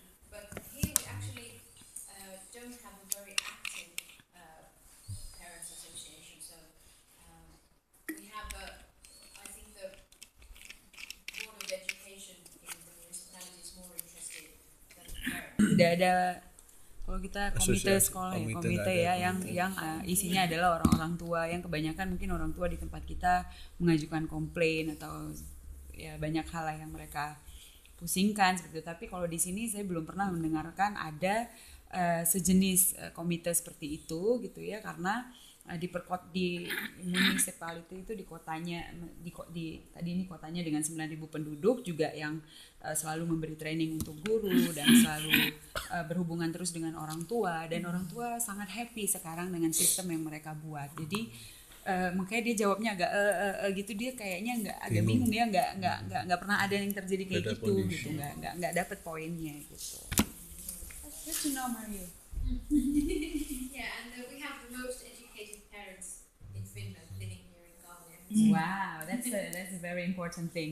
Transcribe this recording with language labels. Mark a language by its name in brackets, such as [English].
[English] But here we actually don't have a very active parents association. So we have I think the Board of Education in the municipality is more interested than the parents. [Indonesian] Tidak ada. Kalau kita komite Asosiasi, sekolah ya, komite komite nggak ada, ya, komite. yang isinya adalah orang-orang tua, yang kebanyakan mungkin orang tua di tempat kita mengajukan komplain atau ya banyak hal lah yang mereka pusingkan seperti itu. Tapi kalau di sini saya belum pernah mendengarkan ada sejenis komite seperti itu gitu ya, karena di municipality itu di kotanya tadi ini kotanya dengan 9.000 penduduk juga yang selalu memberi training untuk guru dan selalu berhubungan terus dengan orang tua, dan orang tua sangat happy sekarang dengan sistem yang mereka buat. Jadi makanya dia jawabnya agak gitu, dia kayaknya agak bingung ya, nggak pernah ada yang terjadi kayak gitu gitu, nggak dapet poinnya gitu. [English] Good to know, Mario. Yeah, and we have the most educated parents in Finland living here in Gambia. Wow, that's a very important thing.